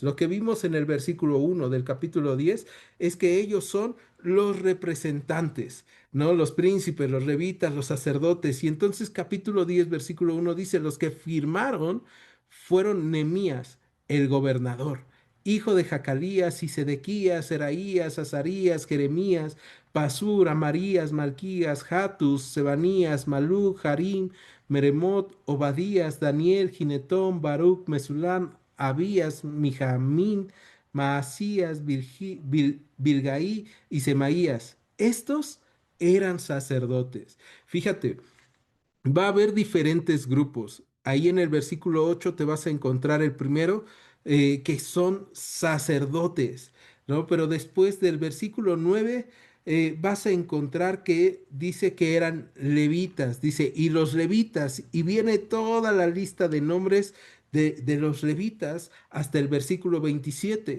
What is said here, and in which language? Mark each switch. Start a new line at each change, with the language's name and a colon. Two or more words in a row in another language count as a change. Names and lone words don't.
Spanish: Lo que vimos en el versículo 1 del capítulo 10 es que ellos son los representantes, ¿no? Los príncipes, los levitas, los sacerdotes. Y entonces capítulo 10 versículo 1 dice, los que firmaron fueron Nemías, el gobernador, hijo de Jacalías y Sedequías, Seraías, Azarías, Jeremías, Pasur, Amarías, Malquías, Jatus, Sebanías, Maluc, Harim, Meremot, Obadías, Daniel, Ginetón, Baruch, Mesulam, Abías, Mijamín, Maasías, Bilgaí y Semaías. Estos eran sacerdotes. Fíjate, va a haber diferentes grupos. Ahí en el versículo 8 te vas a encontrar el primero, que son sacerdotes, ¿no? Pero después del versículo 9 vas a encontrar que dice que eran levitas, dice, y los levitas, y viene toda la lista de nombres de los levitas hasta el versículo 27.